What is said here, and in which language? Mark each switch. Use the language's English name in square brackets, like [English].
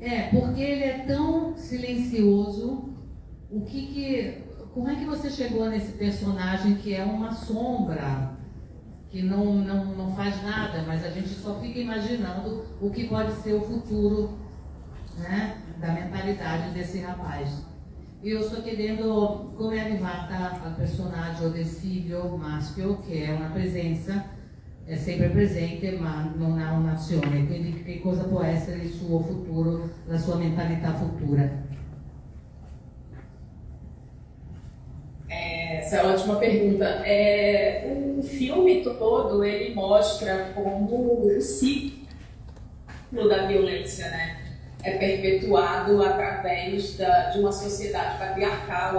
[Portuguese] Porque ele é tão silencioso. Como é que você chegou nesse personagem que é uma sombra? Que não faz nada, mas a gente só fica imaginando o que pode ser o futuro, né, da mentalidade desse rapaz. E eu estou querendo [Italian] come è arrivata al personaggio del figlio maschio, che è una presenza, è sempre presente ma non ha un'azione, quindi che cosa può essere il suo futuro, la sua mentalità futura? [Portuguese] Essa é uma ótima pergunta. O filme todo, ele mostra como o ciclo da violência, né, é perpetuado através de uma sociedade patriarcal.